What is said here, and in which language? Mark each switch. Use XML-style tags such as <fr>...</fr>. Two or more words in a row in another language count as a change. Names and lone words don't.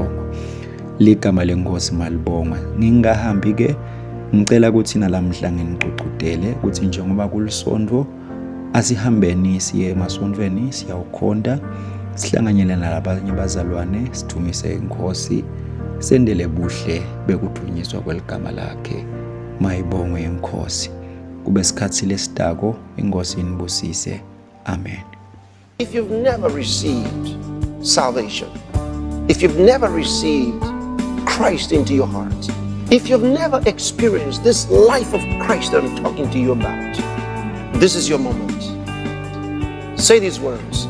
<ss>Ligama lenkosi malibongwe. Ningahambi ke ngicela ukuthi nalamhla nginiququdele ukuthi njengoba kulisondvo asihambeni siye emasontweni siyawukhonda sihlanganyele nalabanye bazalwane sithumise inkosi sendele buhle bekudunyiswa kweligama lakhe. Mayibongwe inkosi. Kube isikhathi lesidako inkosi inibusise. Amen.</ss> <en>If you've never received salvation, if you've never received Christ into your heart, if you've never experienced this life of Christ that I'm talking to you about, this is your moment. Say these words.</en>